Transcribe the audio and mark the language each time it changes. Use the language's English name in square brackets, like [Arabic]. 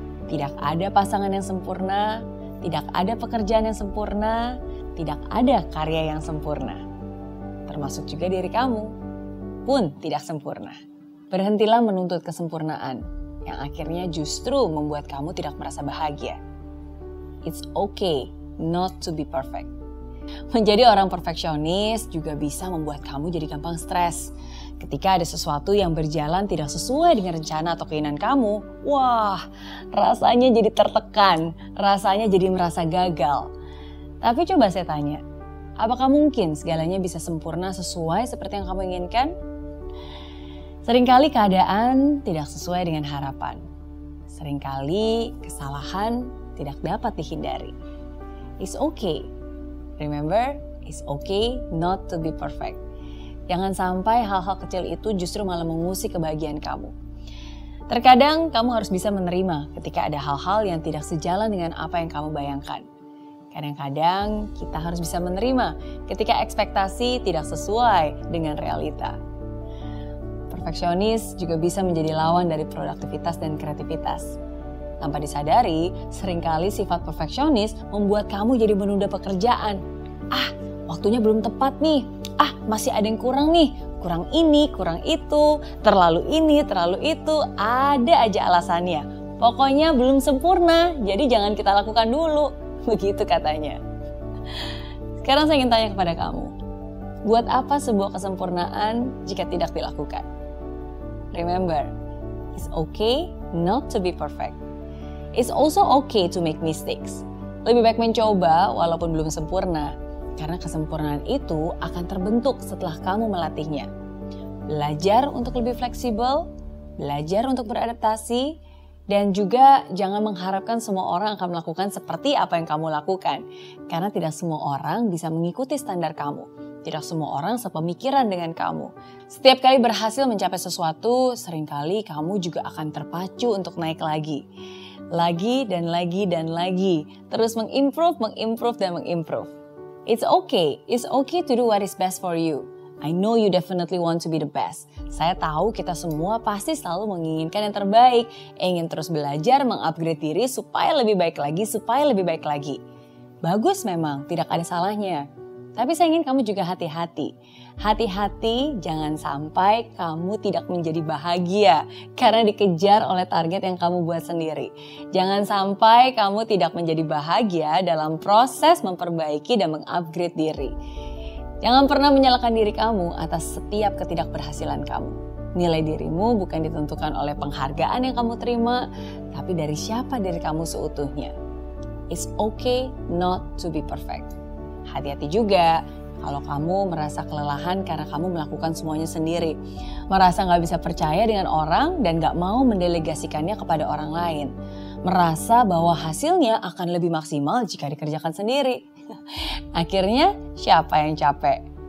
[Indonesian] Tidak ada pasangan yang sempurna, tidak ada pekerjaan yang sempurna, tidak ada karya yang sempurna. Termasuk juga diri kamu pun tidak sempurna. Berhentilah menuntut kesempurnaan yang akhirnya justru membuat kamu tidak merasa bahagia. [English] It's okay not to be perfect. [Indonesian] Menjadi orang perfeksionis juga bisa membuat kamu jadi gampang stres. Ketika ada sesuatu yang berjalan tidak sesuai dengan rencana atau keinginan kamu, wah, rasanya jadi tertekan, rasanya jadi merasa gagal. Tapi coba saya tanya, apakah mungkin segalanya bisa sempurna sesuai seperti yang kamu inginkan? Seringkali keadaan tidak sesuai dengan harapan. Seringkali kesalahan tidak dapat dihindari. [English] It's okay. Remember, it's okay not to be perfect. [Indonesian] Jangan sampai hal-hal kecil itu justru malah mengusik kebahagiaan kamu. Terkadang kamu harus bisa menerima ketika ada hal-hal yang tidak sejalan dengan apa yang kamu bayangkan. Kadang-kadang kita harus bisa menerima ketika ekspektasi tidak sesuai dengan realita. Perfeksionis juga bisa menjadi lawan dari produktivitas dan kreativitas. Tanpa disadari, seringkali sifat perfeksionis membuat kamu jadi menunda pekerjaan. Ah, waktunya belum tepat nih. Ah, masih ada yang kurang nih. Kurang ini, kurang itu, terlalu ini, terlalu itu. Ada aja alasannya. Pokoknya belum sempurna, jadi jangan kita lakukan dulu. Begitu katanya. Sekarang saya ingin tanya kepada kamu. Buat apa sebuah kesempurnaan jika tidak dilakukan? [English] Remember, it's okay not to be perfect. It's also okay to make mistakes. [Indonesian] Lebih baik mencoba walaupun belum sempurna, karena kesempurnaan itu akan terbentuk setelah kamu melatihnya. Belajar untuk lebih fleksibel, belajar untuk beradaptasi, dan juga jangan mengharapkan semua orang akan melakukan seperti apa yang kamu lakukan, karena tidak semua orang bisa mengikuti standar kamu. Tidak semua orang sepemikiran dengan kamu. Setiap kali berhasil mencapai sesuatu, seringkali kamu juga akan terpacu untuk naik lagi. Lagi dan lagi dan lagi. Terus mengimprove, mengimprove, dan mengimprove. [English] It's okay to do what is best for you. I know you definitely want to be the best. [Indonesian] Saya tahu kita semua pasti selalu menginginkan yang terbaik, ingin terus belajar, mengupgrade diri supaya lebih baik lagi, supaya lebih baik lagi. Bagus memang, tidak ada salahnya. Tapi saya ingin kamu juga hati-hati. Hati-hati jangan sampai kamu tidak menjadi bahagia karena dikejar oleh target yang kamu buat sendiri. Jangan sampai kamu tidak menjadi bahagia dalam proses memperbaiki dan mengupgrade diri. Jangan pernah menyalahkan diri kamu atas setiap ketidakberhasilan kamu. Nilai dirimu bukan ditentukan oleh penghargaan yang kamu terima, tapi dari siapa diri kamu seutuhnya. [English] It's okay not to be perfect. [Indonesian] Hati-hati juga kalau kamu merasa kelelahan karena kamu melakukan semuanya sendiri. Merasa gak bisa percaya dengan orang dan gak mau mendelegasikannya kepada orang lain. Merasa bahwa hasilnya akan lebih maksimal jika dikerjakan sendiri. Akhirnya siapa yang capek?